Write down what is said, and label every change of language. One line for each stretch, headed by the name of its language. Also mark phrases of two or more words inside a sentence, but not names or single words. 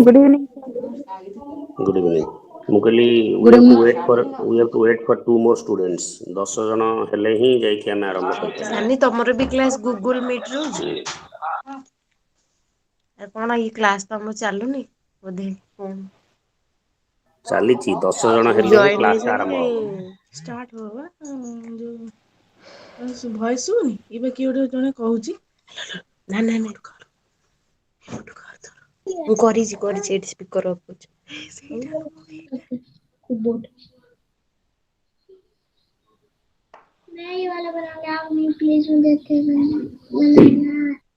English: Good evening. Good evening.
Odia: ମୁଁ କହିଲି
English: Good evening. we have to wait for two more students.
Odia: 10 ଜଣ ହେଲେ ହିଁ ଯାଇକି ଆମେ ଆରମ୍ଭ କରିପାରିବା। ସାନି ତମର ବି କ୍ଲାସ୍ ଗୁଗୁଲ ମିଟ୍ ରହୁଛି? କଣ ଏଇ କ୍ଲାସ୍ ତ ଆମର ଚାଲୁନି ବୋଧେ? ଚାଲିଛି 10 ଜଣ ହେଲେ ହିଁ ଜଏନ୍ କ୍ଲାସ ହେଇଛନ୍ତି ଆରମ୍ଭ କାଇଁ ହବ। ଷ୍ଟାର୍ଟ ହବ ବା ଯୋଉ ଭଏସ୍ ଶୁଭୁନି? ଏବେ କିଏ ଗୋଟେ ଜଣେ କହୁଛି ନା ମୁଁ କରିଛି ଏଠି
English: speaker off
Odia: କରୁଛି।
Hindi: मैं ये वाला बनाऊंगा आप नहीं प्लीज मुझे देते बनाना